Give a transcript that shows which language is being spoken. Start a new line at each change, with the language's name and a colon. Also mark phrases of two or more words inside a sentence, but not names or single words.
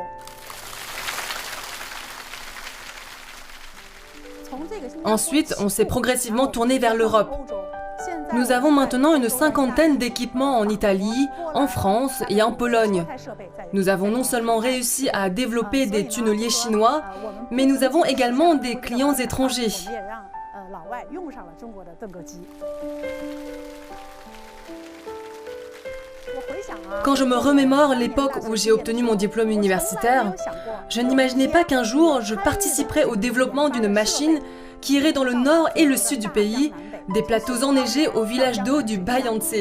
French: Ensuite, on s'est progressivement tourné vers l'Europe. Nous avons maintenant une cinquantaine d'équipements en Italie, en France et en Pologne. Nous avons non seulement réussi à développer des tunneliers chinois, mais nous avons également des clients étrangers. «
Chinese: 老外用上了中国的邓革机。 » 「
French: De plus, ce projet a une signification très importante pour nous de mener à l'avenir ce type de grands projets comme ceux du tunnel Yanda et du détroit de Cheongzhou.
Chinese: 从这个项目它
French: « Quand je me remémore l'époque où j'ai obtenu mon diplôme universitaire, je n'imaginais pas qu'un jour je participerais au développement d'une machine qui irait dans le nord et le sud du pays, des plateaux enneigés au village d'eau du Bayangtze.